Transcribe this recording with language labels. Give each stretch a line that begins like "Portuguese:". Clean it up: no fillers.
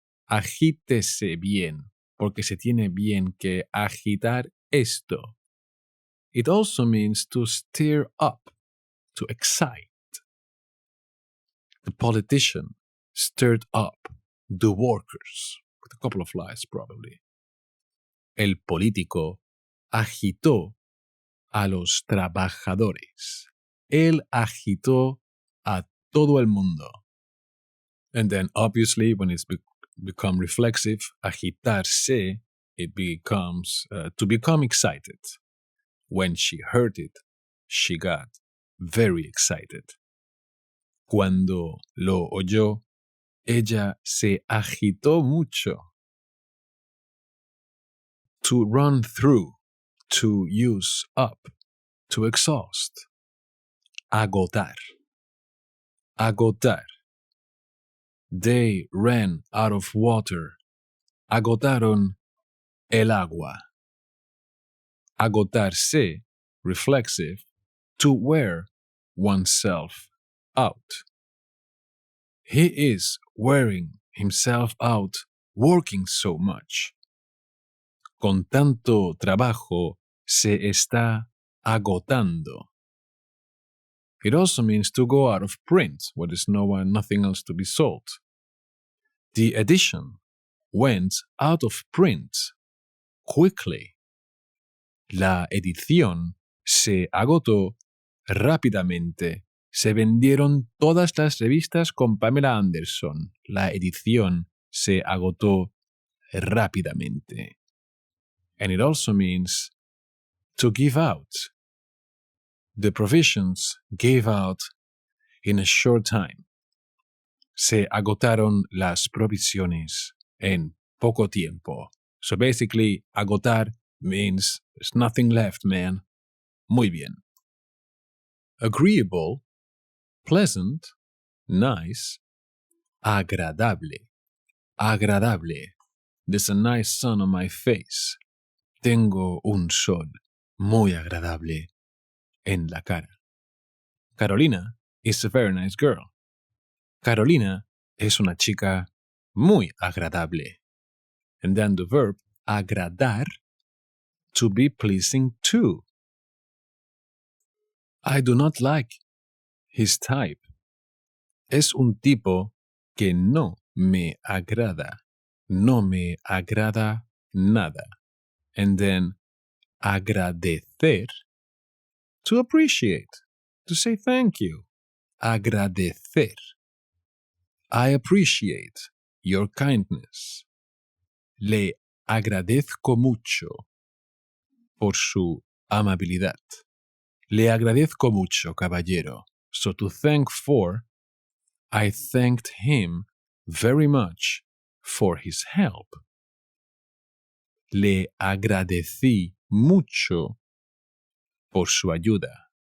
Spanish: Agítese bien, porque se tiene bien que agitar esto.
English: It also means to stir up, to excite. The politician stirred up the workers, with a couple of lies probably.
Spanish: El político agitó a los trabajadores. Él agitó a todo el mundo.
English: And then obviously when it's become reflexive, agitarse, it becomes to become excited. When she heard it, she got very excited.
Spanish: Cuando lo oyó, ella se agitó mucho.
English: To run through, to use up, to exhaust. Agotar. Agotar. They ran out of water.
Spanish: Agotaron el agua.
English: Agotarse, reflexive, to wear oneself out. He is wearing himself out, working so much.
Spanish: Con tanto trabajo se está agotando.
English: It also means to go out of print, where there's nothing else to be sold. The edition went out of print quickly.
Spanish: La edición se agotó rápidamente. Se vendieron todas las revistas con Pamela Anderson. La edición se agotó rápidamente.
English: And it also means to give out. The provisions gave out in a short time.
Spanish: Se agotaron las provisiones en poco tiempo.
English: So basically, agotar means there's nothing left, man.
Spanish: Muy bien.
English: Agreeable, pleasant, nice, agradable. Agradable. There's a nice sun on my face.
Spanish: Tengo un sol muy agradable en la cara.
English: Carolina is a very nice girl.
Spanish: Carolina es una chica muy agradable.
English: And then the verb agradar, to be pleasing to. I do not like his type.
Spanish: Es un tipo que no me agrada. No me agrada nada.
English: And then agradecer, to appreciate, to say thank you. Agradecer. I appreciate your kindness.
Spanish: Le agradezco mucho por su amabilidad. Le agradezco mucho, caballero.
English: So to thank for, I thanked him very much for his help.
Spanish: Le agradecí mucho por su ayuda.